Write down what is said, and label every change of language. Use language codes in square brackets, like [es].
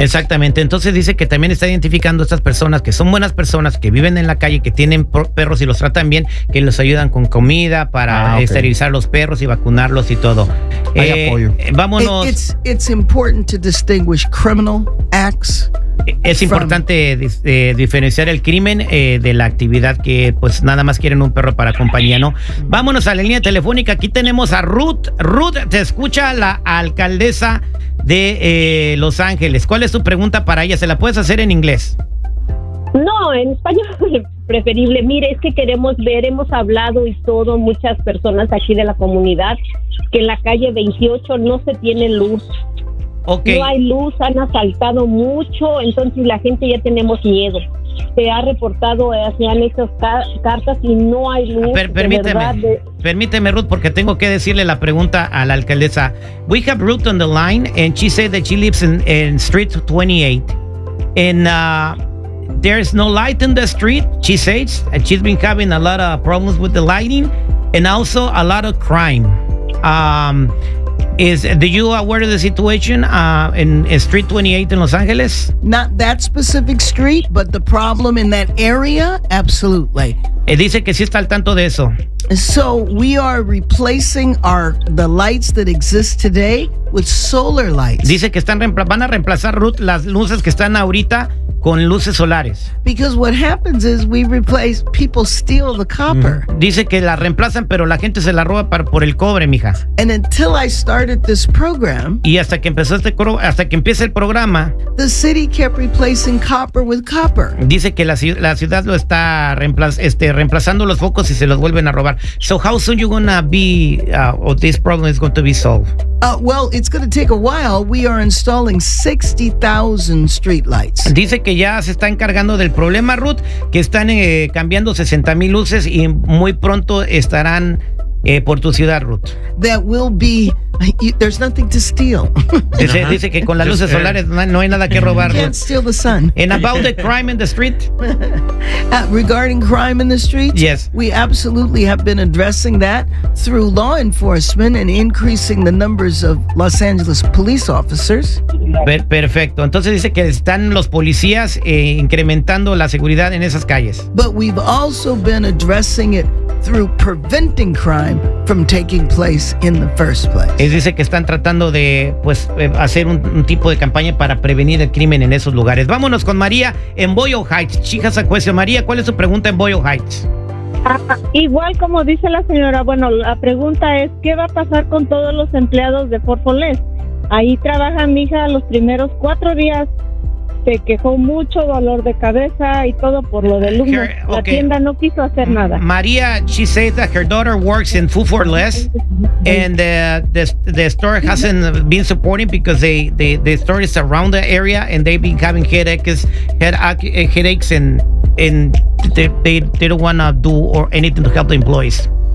[es] Exactamente. Entonces dice que también está identificando a estas personas que son buenas personas, que viven en la calle, que tienen perros y los tratan bien, que los ayudan con comida para esterilizar los perros y vacunarlos y todo. Hay apoyo. Vámonos. It's important to distinguish criminal acts. Es importante diferenciar el crimen de la actividad que pues nada más quieren un perro para compañía, ¿no? Vámonos a la línea telefónica. Aquí tenemos a Ruth. Ruth, te escucha la alcaldesa de Los Ángeles. ¿Cuál es tu pregunta para ella? ¿Se la puedes hacer en inglés? No, en español es preferible. Mire, es que queremos ver, hemos hablado y todo, muchas personas aquí de la comunidad, que en la calle 28 no se tiene luz. [en] Okay. [es] No hay luz, han asaltado mucho, entonces la gente ya tenemos miedo. Se ha reportado, se han hecho cartas y no hay luz. Permíteme, Ruth, porque tengo que decirle la pregunta a la alcaldesa. [en] We have Ruth on the line, and she said that she lives in Street 28. And there's no light in the street, she says. And she's been having a lot of problems with the lighting and also a lot of crime. Are you aware of the situation in Street 28 in Los Angeles? Not that specific street, but the problem in that area, absolutely. [es] Dice que sí está al tanto de eso. [en] So we are replacing the lights that exist today with solar lights. [es] Dice que van a reemplazar, Ruth, las luces que están ahorita con luces solares. [en] Because what happens is we replace, people steal the copper. [es] Dice que la reemplazan, pero la gente se la roba por el cobre, mija. [en] And until I started this program, [es] y hasta que empieza el programa, [en] the city kept replacing copper with copper. [es] Dice que la ciudad lo está reemplazando los focos y se los vuelven a robar. [en] So how soon you gonna be or this problem is going to be solved? Well, it's going to take a while. We are installing 60,000 streetlights. [es] Dice que ya se está encargando del problema, Ruth, que están cambiando 60,000 luces y muy pronto estarán por tu ciudad, Ruth. [en] That will be... there's nothing to steal. [es] Dice que con las luces solares no hay nada que robar. [en] You can't steal the sun. And about the crime in the street? Regarding crime in the street? Yes. We absolutely have been addressing that through law enforcement and increasing the numbers of Los Angeles police officers. [es] Perfecto. Entonces dice que están los policías incrementando la seguridad en esas calles. [en] But we've also been addressing it through preventing crime from taking place in the first place. [es] Es dice que están tratando de pues hacer un tipo de campaña para prevenir el crimen en esos lugares. Vámonos con María en Boyle Heights. Chicas a juicio. María, ¿cuál es su pregunta en Boyle Heights? Igual como dice la señora, bueno, la pregunta es, ¿qué va a pasar con todos los empleados de Fort Foles? Ahí trabaja mi hija los primeros 4 días. Se quejó mucho, dolor de cabeza y todo por lo del humo. La tienda no quiso hacer nada. [en] María, she said that her daughter works in Food for Less and the store hasn't been supporting because the store is around the area and they've been having headaches and they don't want to do or anything to help the employees.